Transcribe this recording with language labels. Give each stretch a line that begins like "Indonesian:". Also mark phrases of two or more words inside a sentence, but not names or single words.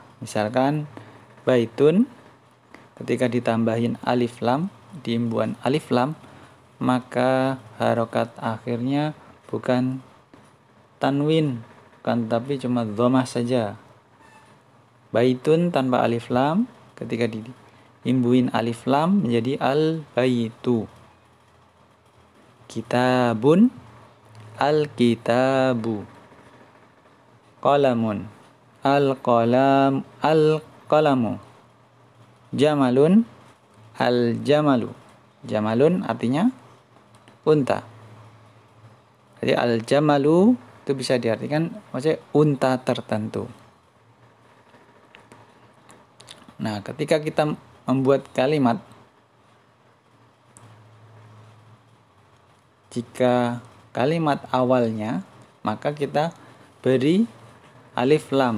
Indonesian: Misalkan baitun, ketika ditambahin
Arabic: ألف لام,
Indonesian: diimbuhan
Arabic: ألف لام,
Indonesian: maka harokat akhirnya bukan tanwin, bukan, tapi cuma dhammah saja. Baitun tanpa
Arabic: ألف لام,
Indonesian: ketika diimbuhin
Arabic: ألف لام
Indonesian: menjadi al baitu.
Arabic: كتابٌ، الكتابُ. قلمٌ، القلمُ. جملٌ، الجملُ.
Indonesian: Jamalun artinya unta. Jadi al-jamalu itu bisa diartikan maksudnya unta tertentu. Nah, ketika kita membuat kalimat, jika kalimat awalnya, maka kita beri
Arabic: ألف لام.